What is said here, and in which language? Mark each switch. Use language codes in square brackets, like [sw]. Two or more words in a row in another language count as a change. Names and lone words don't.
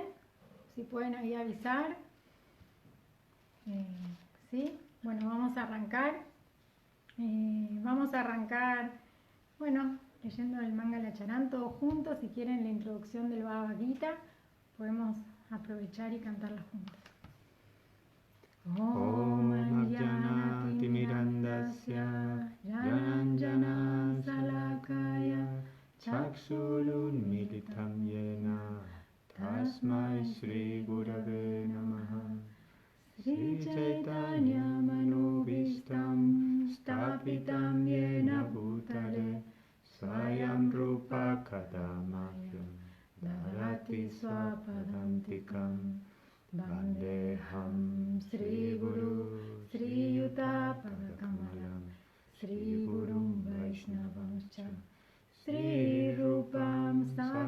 [es] Si pueden ahí avisar. ¿Sí? Bueno, vamos a arrancar. Bueno, leyendo el Mangala Charan todos juntos. Si quieren la introducción del Bhagavad Gita, podemos aprovechar y cantarla juntos. [sa] Om Ajnanati Mirandasya Jananjana Salakaya Chakshurunmilitam Yena Tasmai Shri Gurave Namaha Sri Chaitanya Manobhishtam Stapitam Yena Bhutale Swayam Rupa Kadamahyam Dharati Swapadantikam Vandeham Sri Guru Sri Yuta Padakamalam Sri Gurum Vaishnavam Cha Sri Rupam